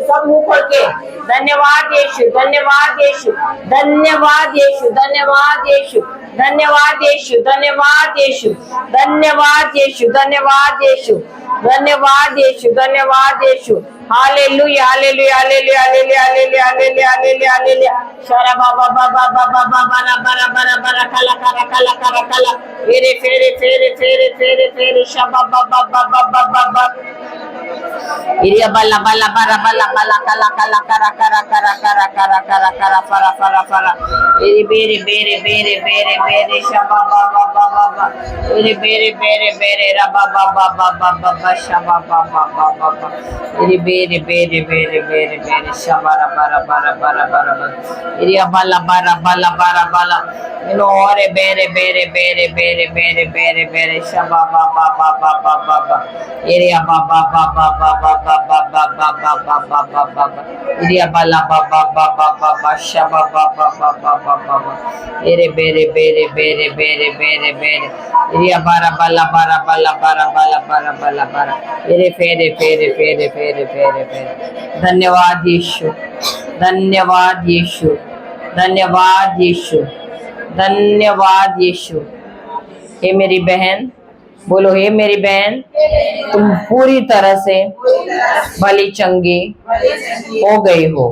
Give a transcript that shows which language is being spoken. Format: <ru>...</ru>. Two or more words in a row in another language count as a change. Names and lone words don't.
<hi>सब मुंह खोल के धन्यवाद यीशु, धन्यवाद यीशु, धन्यवाद यीशु, धन्यवाद यीशु, धन्यवाद यीशु, धन्यवाद यीशु, धन्यवाद यीशु, धन्यवाद यीशु, धन्यवाद यीशु, धन्यवाद यीशु। हालेलुया, हालेलुया, हालेलुया, हालेलुया, हालेलुया, हालेलुया, हालेलुया, हालेलुया। शरा बाबा बाबा बाबा बाबा ना बरा बरा बरा कला करा कला करा कला। फेरे फेरे फेरे फेरे फेरे फेरे शबा बाबा बाबा बाबा बाबा। इरिया बल्ला बल्ला बरा बल्ला बल्ला कला कला करा करा करा करा करा करा करा फरा फरा फरा। इरी बेरे बेरे बेरे बेरे बेरे शबा बाबा बाबा बाबा। इरी बेरे बेरे बेरे रबा बाबा बाबा बाबा शबा बाबा बाबा। इरी बेरे बेरे बेरे बेरे बेरे शबा बरा बरा बरा बरा बरा। इरिया बल्ला बरा बल्ला बरा बल्ला। इनो औरे बेरे बेरे बेरे बेरे बेरे बेरे बेरे शबा बाबा बाबा बाबा बाबा। इरिया बाबा बाबा बाबा बाबा बाबा बाबा बाबा बाबा। इरिया बल्ला बाबा बाबा बाबा शबा बाबा बाबा बाबा। इरे बेरे बेरे बेरे बेरे बेरे बेरे। इरिया बारा बल्ला बारा बल्ला बारा बल्ला बारा बल्ला बारा। इरे फेरे फेरे फेरे फेरे फेरे फेरे। धन्यवाद यीशु, धन्यवाद यीशु, धन्यवाद यीशु, धन्यवाद यीशु। हे मेरी बहन, बोलो हे मेरी बहन, तुम पूरी तरह से भली चंगी हो गई हो।</hi>